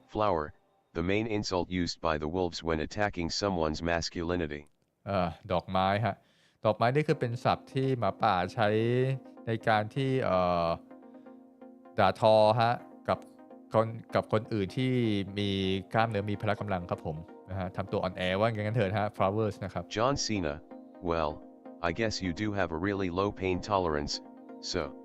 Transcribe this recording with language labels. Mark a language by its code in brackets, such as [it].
[en] Flower, the main insult used by the wolves when attacking someone's masculinity. [th] ดอกไม้ฮะดอกไม้นี่คือเป็นศัพท์ที่หมาป่าใช้ในการที่ด่าทอฮะกับคนอื่นที่มีกล้ามเนื้อมีพละกำลังครับผมนะฮะทำตัวอ่อนแอว่าอย่างนั้นเถิดฮะ flowers นะครับ [en] John Cena, well, I guess you do have a really low pain tolerance, so.